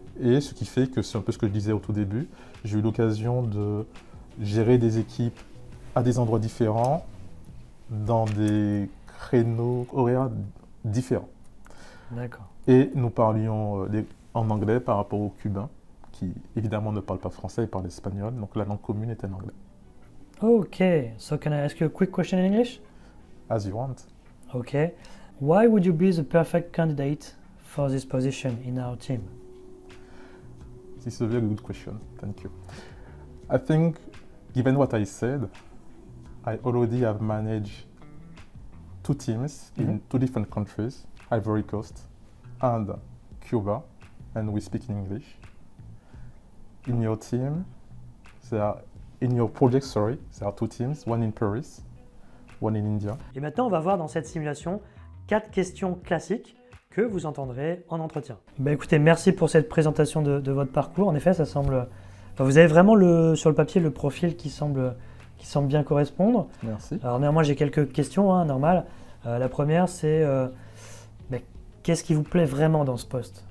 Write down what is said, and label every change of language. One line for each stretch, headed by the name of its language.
French: Et ce qui fait que, c'est un peu ce que je disais au tout début, j'ai eu l'occasion de gérer des équipes à des endroits différents, dans des créneaux horaires différents. D'accord. Et nous parlions en anglais par rapport aux Cubains, qui évidemment ne parlent pas français, ils parlent espagnol, donc la langue commune était l'anglais.
English: Okay, so can I ask you a quick question in English? As you want. Okay. Why would you be the perfect candidate for this position in our team? This is a very good question. Thank you. I think, given what I said, I already have managed 2 teams in 2 different countries, Ivory Coast and Cuba, and we speak in English. In your team, in your project, there are 2 teams, one in Paris, one in India.
French: Et maintenant, on va voir dans cette simulation 4 questions classiques que vous entendrez en entretien. Écoutez, merci pour cette présentation de votre parcours. En effet, ça semble... vous avez vraiment sur le papier le profil qui semble bien correspondre. Merci. Alors néanmoins, j'ai quelques questions, normal. La première, c'est mais qu'est-ce qui vous plaît vraiment dans ce poste?